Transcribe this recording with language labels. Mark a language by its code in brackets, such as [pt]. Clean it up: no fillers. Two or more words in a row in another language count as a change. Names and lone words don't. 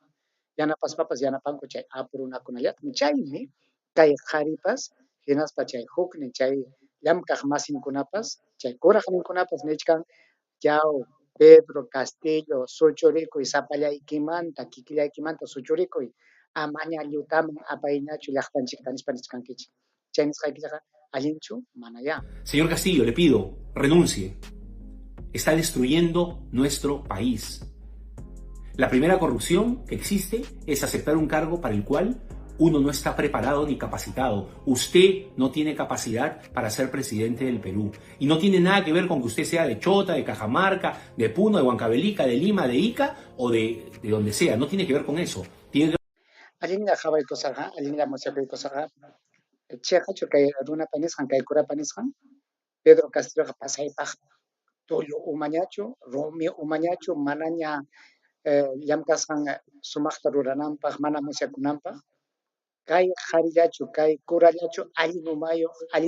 [qu] Yanapaspapas yanapanku chay apu runakunallatam. Chaymi kay qharipas hinaspa chay huknin chay llamkaq masinkunapas chay kuraqninkunapas nichkan yaw Pedro Castillo suchurikuy sapallaykimanta kikillaykimanta suchurikuy amaña llutaman apayñachu llaqtanchikta nispa nichkankichik chay nisqaykillaqa allinchu mana ya. [es] Señor Castillo, le pido, renuncie. Está destruyendo nuestro país. La primera corrupción que existe es aceptar un cargo para el cual uno no está preparado ni capacitado. Usted no tiene capacidad para ser presidente del Perú. Y no tiene nada que ver con que usted sea de Chota, de Cajamarca, de Puno, de Huancavelica, de Lima, de Ica o de donde sea. No tiene que ver con eso. Tiene que... [qu] Allinlla qhawaykusaqa, allinlla musyakuykusaqa, chayqachu kay runaqa nisqan, kay kurapa nisqan, Pedro Castilloqa pasaypaq tullu umañachu, rumi umañachu, manaña llamkasqan sumaqta rurananpaq, mana musyakunanpaq, kay qharillachu, kay kurallachu allin umayuq, allin